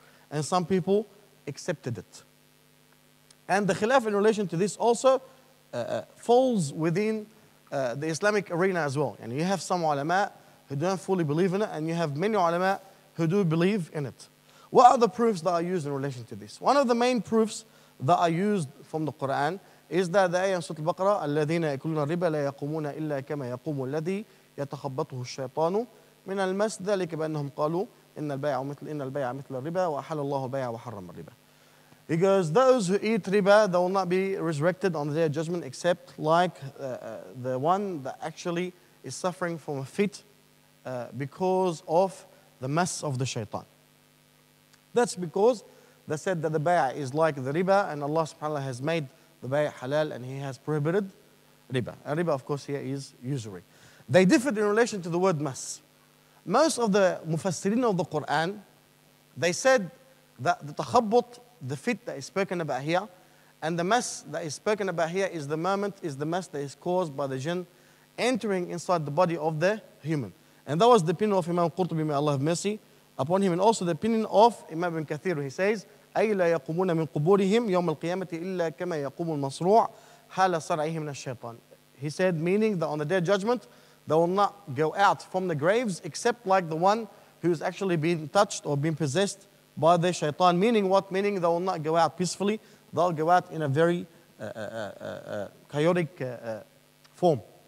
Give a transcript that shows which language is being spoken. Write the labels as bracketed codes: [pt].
[en] And some people accepted it. And the khilaf in relation to this also falls within the Islamic arena as well. And you have some ulama who don't fully believe in it, and you have many ulama who do believe in it. What are the proofs that are used in relation to this? One of the main proofs that are used from the Qur'an is that the ayah in Surah Al-Baqarah, [ar] الَّذِينَ يَأْكُلُونَ الرِّبَا لَا يَقُومُونَ إِلَّا كَمَا يَقُومُ الَّذِي يَتَخَبَّطُهُ الشَّيْطَانُ مِنَ الْمَسِّ ذَلِكَ بَأَنَّهُمْ قَالُوا إِنَّ الْبَيْعَ مِثْلُ الرِّبَا وَأَحَلَّ اللَّهُ الْبَيْعَ وَحَرَّمَ الرِّبَا. [en] He goes, those who eat riba, they will not be resurrected on the day of judgment except like the one that actually is suffering from a fit because of the mess of the shaitan. That's because they said that the bay'ah is like the riba, and Allah subhanahu wa ta'ala has made the bay'ah halal and He has prohibited riba. And riba, of course, here is usury. They differed in relation to the word mas. Most of the mufassirin of the Qur'an, they said that the takhabbut, the fit that is spoken about here, and the mess that is spoken about here is the mess that is caused by the jinn entering inside the body of the human. And that was the opinion of Imam Qurtubi, may Allah have mercy upon him, and also the opinion of Imam Ibn Kathir. He says, [ar] أي لا يقومون من قبورهم يوم القيامة إلا كما يقوم المصروع حال صرعه من الشيطان. [en] He said, meaning that on the day of judgment, they will not go out from the graves except like the one who's actually been touched or been possessed by the shaitan. Meaning what? Meaning they will not go out peacefully. They'll go out in a very chaotic form.